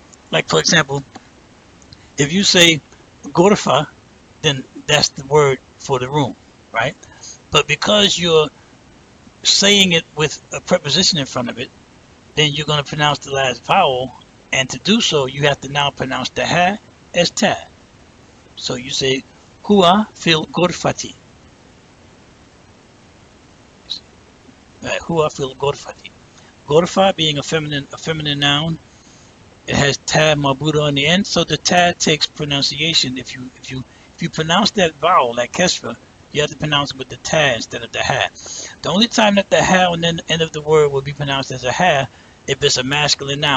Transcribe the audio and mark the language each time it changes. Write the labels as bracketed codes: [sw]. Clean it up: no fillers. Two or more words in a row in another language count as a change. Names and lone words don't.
[en] Like, for example, if you say gorfa, then that's the word for the room, right? But because you're saying it with a preposition in front of it, then you're going to pronounce the last vowel, and to do so, you have to now pronounce the ha as ta. So you say [ar] هو في الغرفة. Right, هو في الغرفة. [en] Gorfa being a feminine noun, it has [ar] تاء مربوطة [en] on the end, so the ta takes pronunciation. If you pronounce that vowel, that kesra, you have to pronounce it with the ta instead of the ha. The only time that the ha on the end of the word will be pronounced as a ha if it's a masculine noun.